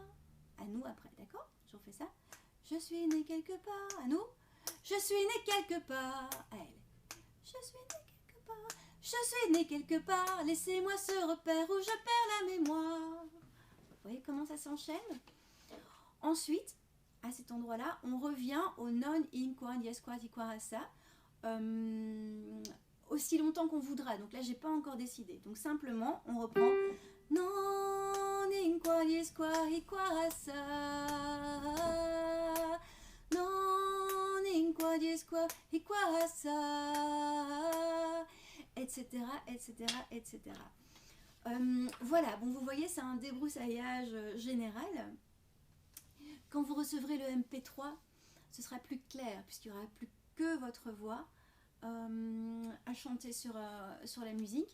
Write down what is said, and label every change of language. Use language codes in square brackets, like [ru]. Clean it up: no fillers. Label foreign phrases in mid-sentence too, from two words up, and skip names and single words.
[fr] À nous après, d'accord? Je refais ça. Je suis né quelque part. À nous. Je suis né quelque part. À elle. Je suis né quelque part. Je suis né quelque part. Laissez-moi ce repère où je perds la mémoire. Vous voyez comment ça s'enchaîne? Ensuite, à cet endroit-là, on revient au non in qua dies qua di qua sa. Aussi longtemps qu'on voudra. Donc là, j'ai pas encore décidé. Donc simplement, on reprend non in qua dies qua di qua sa. Non in qua dies qua di qua sa. Etc. etc. etc. Voilà, bon, vous voyez, c'est un débroussaillage général. Quand vous recevrez le MP3, ce sera plus clair, puisqu'il n'y aura plus que votre voix à chanter sur la musique.